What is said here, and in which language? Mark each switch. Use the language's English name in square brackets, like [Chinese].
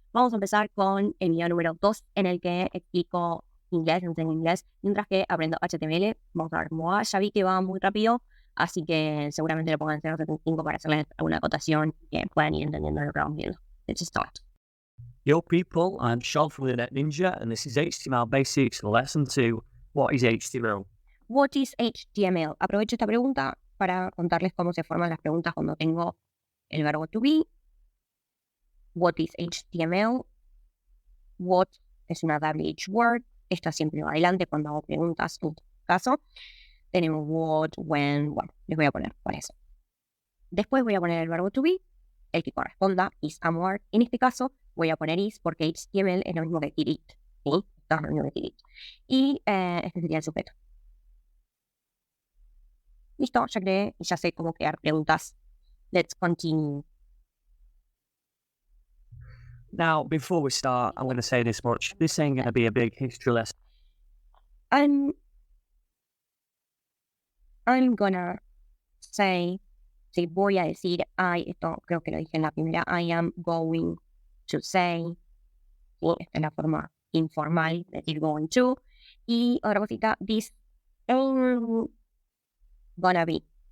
[Spanish] Vamos a empezar con el video número 2 en el que explico inglés, enseño inglés, mientras que aprendo HTML. Vamos a ver cómo va. Ya vi que va muy rápido, así que seguramente lo pongan en 0.75 para hacerles alguna acotación que puedan ir entendiendo lo que vamos viendo. [English] Let's start. Yo people, I'm Sean from the Net Ninja, and this is HTML Basics Lesson 2. What is HTML? What is HTML? [Spanish] Aprovecho esta pregunta para contarles cómo se forman las preguntas cuando tengo el verbo to be. [English] What is HTML? What [Spanish] es una [English] WH word. [Spanish] Esta siempre va adelante cuando hago preguntas. En este caso, tenemos what, when. Bueno, les voy a poner por eso. Después voy a poner el verbo to be, el que corresponda, is, am, word. En este caso, voy a poner is porque HTML es lo mismo que it. ¿Sí? Esto es lo mismo que it. Y este sería el sujeto. Listo, ya creé y ya sé cómo crear preguntas. [English] Let's continue. Now, before we start, I'm going to say this much. This ain't going to be a big history lesson. I'm gonna say, [Spanish] si voy a decir, esto creo que lo dije en la primera, [English] I am going to say, [Spanish] ¿sí? Esta es la forma informal de decir going to. Y otra cosita, [English] this ain't gonna be.